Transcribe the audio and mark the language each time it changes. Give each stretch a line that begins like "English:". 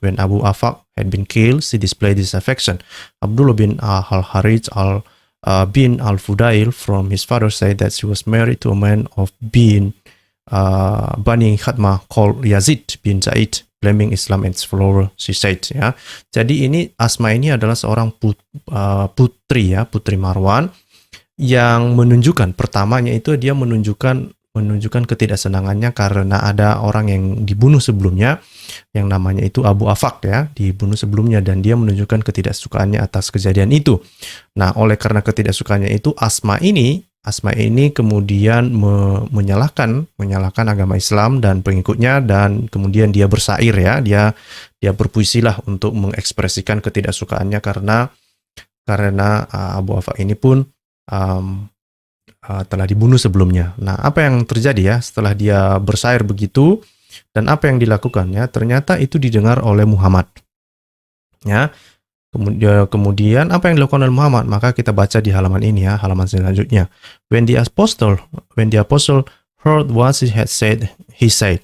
English: When Abu Afaq had been killed, she displayed this affection. Abdullah bin al-Harith bin al-Fudail from his father said that she was married to a man of bin Bani Khatmah called Yazid bin Zaid, blaming Islam and its follower, she said ya.
Indonesian: Jadi ini Asma ini adalah seorang putri Marwan yang menunjukkan, pertamanya itu dia menunjukkan ketidaksenangannya karena ada orang yang dibunuh sebelumnya yang namanya itu Abu Afaq ya, dibunuh sebelumnya, dan dia menunjukkan ketidaksukaannya atas kejadian itu. Nah, oleh karena ketidaksukaannya itu Asma ini kemudian menyalahkan agama Islam dan pengikutnya, dan kemudian dia bersair ya, dia berpuisilah untuk mengekspresikan ketidaksukaannya karena Abu Afaq ini pun telah dibunuh sebelumnya. Nah, apa yang terjadi ya setelah dia bersair begitu, dan apa yang dilakukannya? Ternyata itu didengar oleh Muhammad. Ya. Kemudian apa yang dilakukan oleh Muhammad? Maka kita baca di halaman ini ya, halaman selanjutnya.
English: When the apostle heard what he had said, he said.